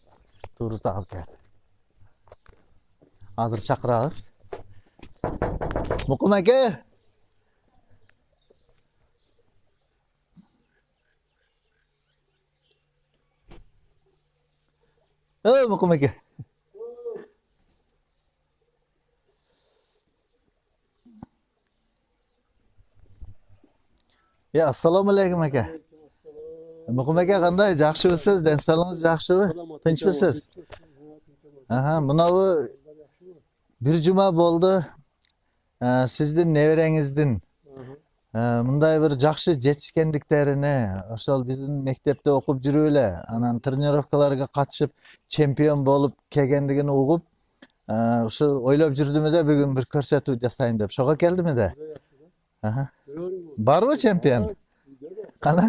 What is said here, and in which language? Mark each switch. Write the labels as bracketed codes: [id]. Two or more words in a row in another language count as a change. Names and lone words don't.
[ky] Тууру тагыл кел. Азыр чакырабыз. Мукум аке. Мукум аке. [uz] Assalomu alaykum aka. Muqim aka qanday? Yaxshimisiz? Den sog'lig'ingiz yaxshimi? Tinchmisiz? Bunavi bir juma bo'ldi. [ky] Сиздин небереңиздин мындай bir жакшы жетишкендиктерине, ошол биздин мектепте окуп жүрүп эле, анан тренировкаларга катышып, чемпион болуп келгендигин угуп, ушу ойлоп жүрдүм да бүгүн бир көрсөтүү жасайын деп. Ошого келдим да. Барбы чемпион? Кана?